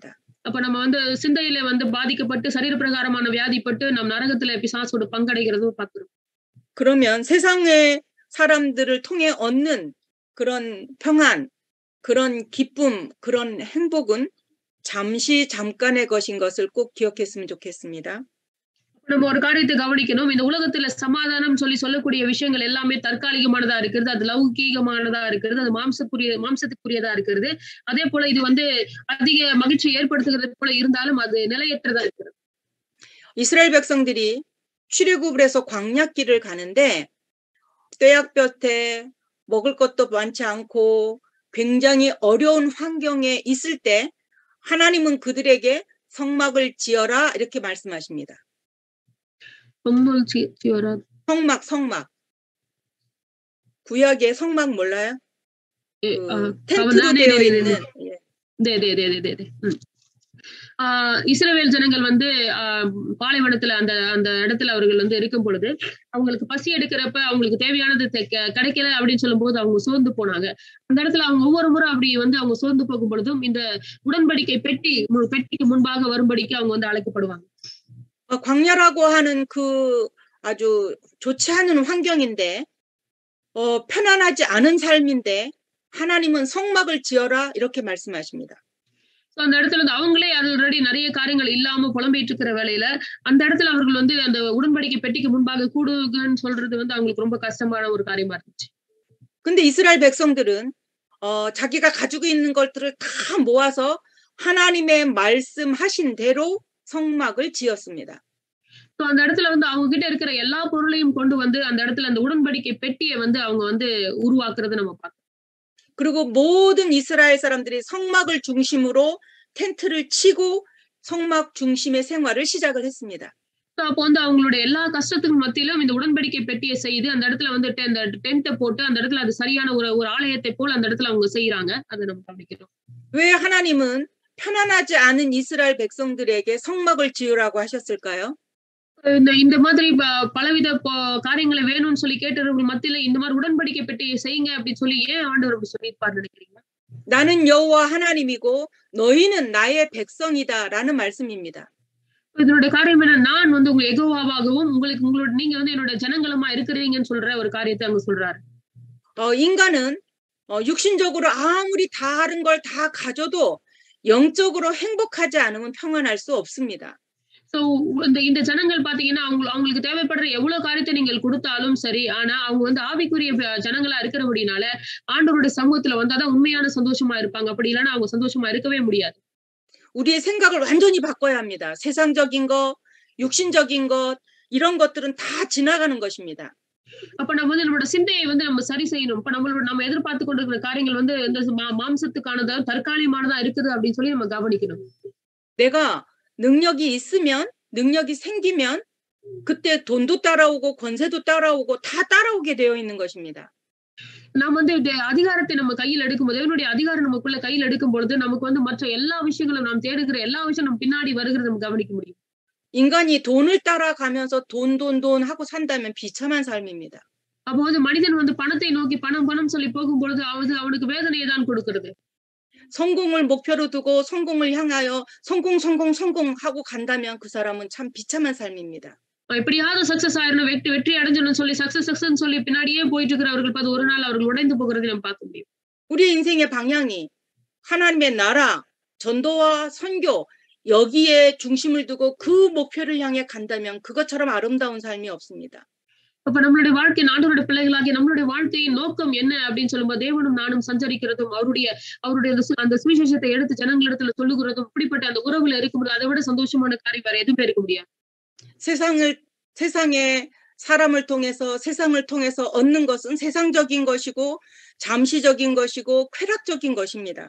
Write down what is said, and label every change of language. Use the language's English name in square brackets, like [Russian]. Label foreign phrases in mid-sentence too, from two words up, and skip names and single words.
[Tamil] அப்ப நம்ம வந்து சிந்தையில வந்து பாதிக்கப்பட்டு சரீர பிரகாரமான வியாதிப்பட்டு நம் நரகத்துல பிசாசோட பங்கடைகிறதும் பார்க்கிறோம். [Korean] 그러면 세상의 사람들을 통해 얻는 그런 평안, 그런 기쁨, 그런 행복은 잠시 잠깐의 것인 것을 꼭 기억했으면 좋겠습니다. [Tamil] நம்ம ஒரு காரியத்தை கவனிக்கணும். இந்த உலகத்துல சமாதானம் சொல்லக்கூடிய விஷயங்கள் எல்லாமே தற்காலிகமானதா இருக்கிறது. அது லௌகீகமானதா இருக்கிறது. அது மாம்சத்துக்குரியதா இருக்கிறது. அதே போல இது வந்து அதிக மகிழ்ச்சி ஏற்படுத்துகிறது போல இருந்தாலும் அது நிலையற்றதா இருக்கிறது. [Korean] 이스라엘 백성들이 출애굽을 해서 광야길을 가는데 떼약볕에 먹을 것도 많지 않고 굉장히 어려운 환경에 있을 때 하나님은 그들에게 성막을 지어라 이렇게 말씀하십니다. 성막. 구약의 성막 몰라요? 텐트로 되어 있는. 네. [Tamil] இஸ்ரவேல் ஜனங்கள் வந்து பாலைவனத்துல அந்த இடத்துல அவர்கள் வந்து இருக்கும் பொழுது அவங்களுக்கு பசி எடுக்கிறப்ப அவங்களுக்கு தேவையானது கிடைக்கல அப்படின்னு சொல்லும் போது அவங்க சோர்ந்து போனாங்க. அந்த இடத்துல அவங்க ஒவ்வொரு முறை அப்படி வந்து அவங்க சோர்ந்து போகும் பொழுதும் இந்த உடன்படிக்கை பெட்டிக்கு முன்பாக வரும்படிக்கு அவங்க வந்து அழைக்கப்படுவாங்க. [Korean] 광야라고 하는 그 아주 좋지 않은 환경인데 편안하지 않은 삶인데 하나님은 성막을 지어라 이렇게 말씀하십니다. [Tamil] அந்த இடத்துல வந்து அவங்களே ஆல்ரெடி நிறைய காரியங்கள் இல்லாம புலம்பிட்டு இருக்கிற வேலையில அந்த இடத்துல அவர்கள் வந்து அந்த உடன்படிக்கை பெட்டிக்கு முன்பாக கூடுங்கன்னு சொல்றது வந்து அவங்களுக்கு ரொம்ப கஷ்டமான ஒரு காரியமா இருந்துச்சு. [Korean] 근데 이스라엘 백성들은 자기가 가지고 있는 것들을 다 모아서 하나님의 말씀하신 대로 성막을 지었습니다. [Tamil] அந்த இடத்துல வந்து அவங்க கிட்ட இருக்கிற எல்லா பொருளையும் கொண்டு வந்து அந்த இடத்துல அந்த உடன்படிக்கை பெட்டியை வந்து அவங்க வந்து உருவாக்குறதை நம்ம பார்த்தோம். [Korean] 그리고 모든 이스라엘 사람들이 성막을 중심으로 텐트를 치고 성막 중심의 생활을 시작을 했습니다. [Tamil] அப்போ வந்து அவங்களுடைய எல்லா கஷ்டத்துக்கு மத்தியிலும் இந்த உடன்படிக்கை பெட்டியை செய்து அந்த இடத்துல வந்து அந்த டென்ட்டை போட்டு அந்த இடத்துல அது சரியான ஒரு ஆலயத்தை போல அந்த இடத்துல அவங்க செய்யறாங்க. அதை நம்ம கவனிக்கிறோம். [Korean] 왜 하나님은 편안하지 않은 이스라엘 백성들에게 성막을 지으라고 하셨을까요? [Tamil] இந்த மாதிரி பலவித காரியங்களை வேணும்னு சொல்லி கேட்டவர்கள் மத்தியில இந்த மாதிரி உடன்படிக்கை பெட்டியை செய்யுங்க அப்படின்னு சொல்லி ஏன் ஆண்டவர் அப்படி சொல்லியிருப்பாரு நினைக்கிறீங்க? [Korean] 나는 여호와 하나님이고 너희는 나의 백성이다라는 말씀입니다. [Tamil] இதனுடைய காரியம் என்ன? நான் வந்து உங்க யெகோவாவாகவும் நீங்க வந்து என்னோட ஜனங்களுமா இருக்கிறீங்கன்னு சொல்ற ஒரு காரியத்தை அங்க சொல்றாரு. [Korean] 인간은 육신적으로 아무리 다른 걸 다 가져도 영적으로 행복하지 않으면 평안할 수 없습니다. [Tamil] சோ இந்த ஜனங்கள் பாத்தீங்கன்னா அவங்களுக்கு தேவைப்படுற எவ்வளவு காரியத்தை நீங்கள் கொடுத்தாலும் சரி, ஆனா அவங்க வந்து ஆவிக்குரிய ஜனங்களா இருக்கிறபடினால ஆண்டவருடைய சமூகத்துல வந்தாதான் உண்மையான சந்தோஷமா இருப்பாங்க. அப்படி இல்லைன்னா அவங்க சந்தோஷமா இருக்கவே முடியாது. [Korean] 우리의 생각을 완전히 바꿔야 합니다. 세상적인 것, 육신적인 것 이런 것들은 다 지나가는 것입니다. [Tamil] அப்ப நம்ம வந்து நம்மளோட சிந்தையை வந்து நம்ம சரி செய்யணும். இப்ப நம்ம எதிர்பார்த்து கொண்டிருக்கிற காரியங்கள் வந்து இந்த மாம்சத்துக்கானதா, தற்காலிகமானதா இருக்குது அப்படின்னு சொல்லி நம்ம கவனிக்கணும். [Korean] 내가 능력이 있으면, 능력이 생기면 그때 돈도 따라오고 권세도 따라오고 다 따라오게 되어 있는 것입니다. [Tamil] நாம வந்து அதிகாரத்தை நம்ம கையில் எடுக்கும்போது, தேவனுடைய அதிகாரம் நமக்குள்ள கையில் எடுக்கும் பொழுது, நமக்கு வந்து மற்ற எல்லா விஷயங்களும் நாம் தேடுகிற எல்லா விஷயம் நம்ம பின்னாடி வருகிறத நம்ம கவனிக்க முடியும். [Korean] 인간이 돈을 따라가면서 돈 하고 산다면 비참한 삶입니다. [Tamil] அப்போ வந்து மனிதன் வந்து பணத்தை நோக்கி பணம் சொல்லி போகும்பொழுது அவனுக்கு வேதனையை தான் கொடுக்கிறது. [Korean] 성공을 목표로 두고 성공을 향하여 성공 하고 간다면 그 사람은 참 비참한 삶입니다. [Tamil] எப்படியாவது சக்சஸ் ஆயிரணும், வெற்றி அடைஞ்சிடணும்னு சொல்லி சக்சஸ் சொல்லி பின்னாடியே போயிட்டு இருக்கிறவர்கள் பார்த்து ஒரு நாள் அவர்கள் உடைந்து போகிறதை நம்ம பார்க்க முடியும். [Korean] 우리 인생의 방향이 하나님의 나라, 전도와 선교 여기에 중심을 두고 그 목표를 향해 간다면 그것처럼 아름다운 삶이 없습니다. [Tamil] அப்ப நம்மளுடைய வாழ்க்கை, ஆண்டவருடைய பிள்ளைகளாகிய நம்மளுடைய வாழ்க்கையின் நோக்கம் என்ன அப்படின்னு சொல்லும்போது, தேவனும் நானும் சஞ்சரிக்கிறதும் அவருடைய அந்த சுவிசேஷத்தை எடுத்து ஜனங்களிடத்துல சொல்லுகிறதும், இப்படிப்பட்ட அந்த உறவுல இருக்கும்போது அதை விட சந்தோஷமான காரியம் வேற எதுவுமே இருக்க முடியாது. [Korean] 세상에 사람을 통해서 세상을 통해서 얻는 것은 세상적인 것이고 잠시적인 것이고 쾌락적인 것입니다.